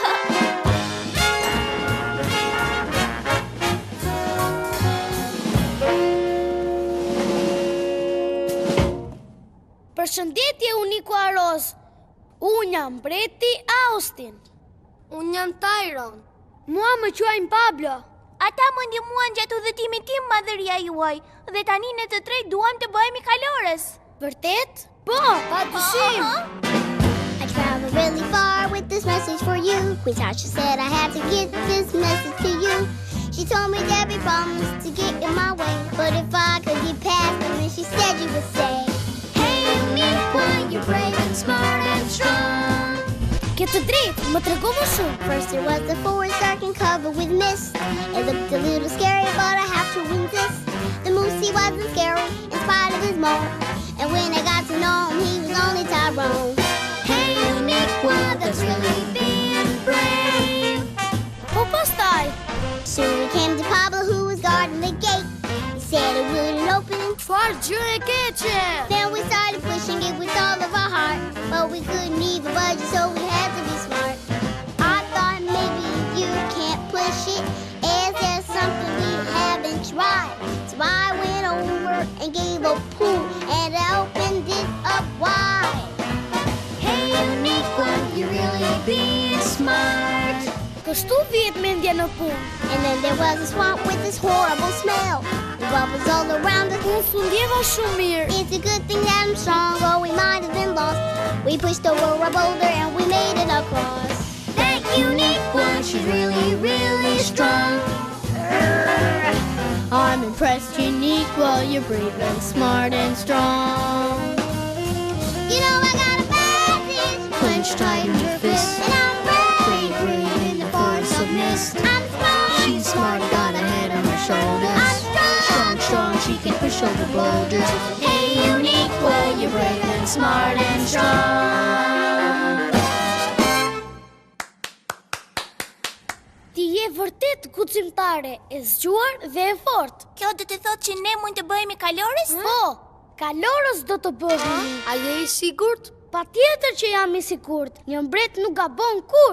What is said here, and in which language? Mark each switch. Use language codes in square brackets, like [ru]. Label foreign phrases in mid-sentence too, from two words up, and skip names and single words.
[sq] Përshëndetje Uniku Aros. Unë jam mbreti Austin. Unë jam Tyron. Mua më quajnë Pablo. Ata më ndihmuan gjatë udhëtimit tim madhëria juaj dhe tani ne të tre duam të bëhemi kalorës. Vërtet? Po, padyshim. [en] I traveled really far with this message for you. Queen Tasha said I had to get this message to you. She told me there'd be problems to get in my way, but if I could get past them, then she said you would say, "Hey, unique one, you're brave and smart and strong." [sq] Ke të drejtë, më trego më shumë. [en] First there was the forest dark and covered with mist. It looked a little scary, but I have to resist. The moose, he wasn't scary in spite of his moan. And when I got to know him, he was only Tyrone. Hey, unique one, that's really being brave. [sq] Po pastaj. [en] Soon we came to Pablo, who was guarding the gate. He said it wouldn't open. [sq] Çfarë gjë e keqe? [en] Then we started pushing it with all of our heart, but we couldn't even budge, so we had to be smart. I thought maybe you can't push it as gave a poo and opened it up wide. Hey, unique one, you really being smart. [sq] Kështu vihet mendja në punë. [en] And then there was a swamp with this horrible smell. The bubbles all around us. [sq] Unë s'u ndjeva shumë mirë. [en] It's a good thing that I'm strong, or we might have been lost. We pushed over a boulder and we made it across. That unique one, she's really, really strong. I'm impressed, unique, well, you're brave and smart and strong. You know I got a bad itch, clenched tight in your fist. And I'm brave in the forest of mist. I'm smart, she's smart, got a head on her shoulders. I'm strong, she can push over boulders. Hey, unique, well, you're brave and smart and strong. [sq] Ti je vërtet guximtare, e zgjuar dhe e fortë. Kjo do të thotë që ne mund të bëhemi kalorës? Po, kalorës do të bëhemi. A je i sigurt? Patjetër që jam i sigurt. Një mbret nuk gabon kurr.